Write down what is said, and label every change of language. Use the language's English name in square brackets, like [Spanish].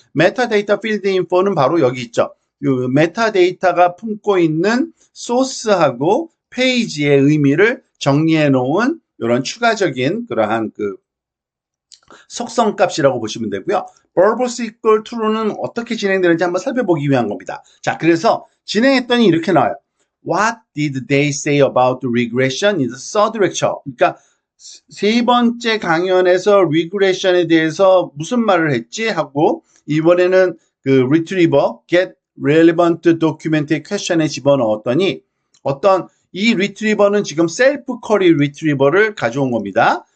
[Korean] 메타데이터 필드 인포는 바로 여기 있죠. 그 메타데이터가 품고 있는 소스하고 페이지의 의미를 정리해 놓은 이런 추가적인 그러한 그 속성 값이라고 보시면 되고요. verbose equal to는 어떻게 진행되는지 한번 살펴보기 위한 겁니다. 자, 그래서 진행했더니 이렇게 나와요. [English] What did they say about the regression in the third lecture? [Korean] 그러니까 세 번째 강연에서 regression에 대해서 무슨 말을 했지? 하고 이번에는 그 retriever, get relevant document의 question에 집어넣었더니 어떤 이 retriever는 지금 self query retriever를 가져온 겁니다.